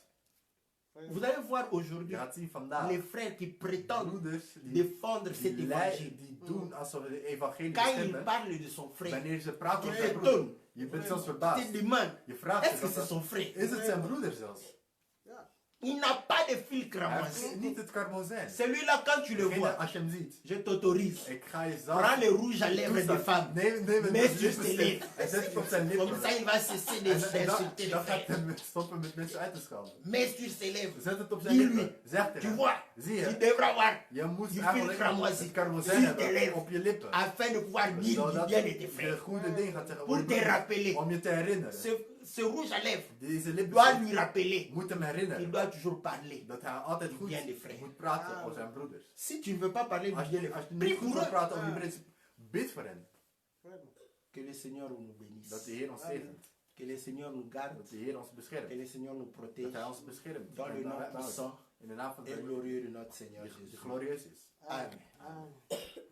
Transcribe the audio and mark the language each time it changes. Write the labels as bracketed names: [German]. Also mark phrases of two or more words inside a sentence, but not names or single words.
[French] Vous allez voir [Dutch] Je [French] aujourd'hui [Dutch] gaat zien vandaag. [French] les frères qui prétendent [Dutch] Broeders die, [French] défendre cet évangile. [Dutch] die doen alsof ze de evangelie [French] Quand il [Dutch] beschermen. [French] parle de son frère, [Dutch] Wanneer ze praten [French] tu [Dutch] over zijn [French] t'étonnes. [Dutch] broeder. Je bent zelfs [French] Tu [Dutch] verbaasd. [French] te demandes, [Dutch] Je vraagt [French] est-ce [Dutch] je [French] que [Dutch] dat [French] c'est son frère? [Dutch] is het zijn broeder zelfs? [French] Il n'a pas de fil [Dutch] Hij [French] cramoisi. [Dutch] heeft niet het karmozijn. [French] Celui-là, quand tu le [Dutch] Degene, [French] vois, [Dutch] als je hem ziet, [French] je t'autorise. [Dutch] ik ga je [French] Prends [Dutch] zagen. [French] le rouge à lèvres des femmes. [Dutch] Neem het [French] Mets sur ses [Dutch] lippenstift [French] lèvres. [Dutch] en zet het op zijn [French] Comme [Dutch] lippen. [French] ça, il va cesser [Dutch] En [French] d'insulter [Dutch] dan [French] les [Dutch] gaat [French] frères. [Dutch] hij stoppen met mensen uit te schelden. [French] Mets sur ses lèvres. [Dutch] Zet het op zijn [French] Dis-lui, [Dutch] lippen. Zeg [French] tu [Dutch] tegen hem. [French] vois, [Dutch] Zie [French] tu [Dutch] je, [French] devras avoir [Dutch] je moet [French] du fil [Dutch] eigenlijk [French] cramoisi [Dutch] het karmozijn [French] sur tes [Dutch] hebben [French] lèvres [Dutch] op je lippen. [French] afin de pouvoir dire du [Dutch] Zodat [French] bien de tes [Dutch] de [French] frères. [Dutch] goede ding gaat zeggen [French] Pour [Dutch] over [French] te [Dutch] je broeder. [French] rappeler. [Dutch] Om je te herinneren. [French] Ce rouge à lèvres [Dutch] Deze [French] doit [Dutch] lippen [French] lui rappeler [Dutch] moet hem [French] qu'il [Dutch] herinneren [French] doit toujours parler. [Dutch] dat hij altijd goed [French] Bien des frères. [Dutch] moet praten over zijn broeders. [French] Si tu ne veux pas parler du [Dutch] Als [French] bien [Dutch] je, [French] des [Dutch] als je [French] frères, prie [Dutch] niet goed [French] pour [Dutch] wil [French] eux. [Dutch] praten over je broeders, bid voor hen. [French] Que le Seigneur nous bénisse. [Dutch] Dat de Heer ons zegent. [French] Que le Seigneur nous garde. [Dutch] Dat de Heer ons [French] Que [Dutch] beschermt. [French] le Seigneur nous [Dutch] Dat [French] protège. [Dutch] hij ons beschermt. [French] Dans le [Dutch] En [French] nom [Dutch] daaruit houdt. [French] puissant [Dutch] In de naam van [French] et [Dutch] de [French] glorieux de notre Seigneur [Dutch] die [French] Jésus. [Dutch] glorieus is. [French] Amen. [Dutch] Amen.